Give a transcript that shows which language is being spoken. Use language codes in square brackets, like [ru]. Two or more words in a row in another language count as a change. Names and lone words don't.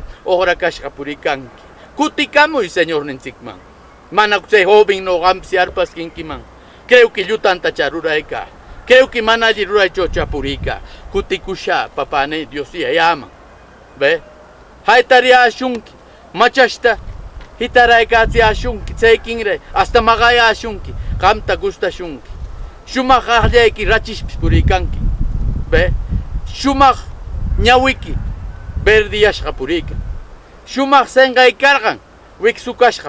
[qu] oqrakashqa purikanki kutikamuy señor ninchikman mana tse joven noqanpi arpaskinkiman [es] creo que [qu] llutanta rurayka [es] creo que [qu] mana alli ruraychu chapurika kutikusha papane Dios yaman ve haytariashunki machashta hitaraykachiashunki tsaykinre hasta maqayashunki qamta gustashunki shumaq aqllayki rachishpis purikanki ve shumaq ñawiki verdiyashqa purikan shumaq senqaykarqan wiksukashqa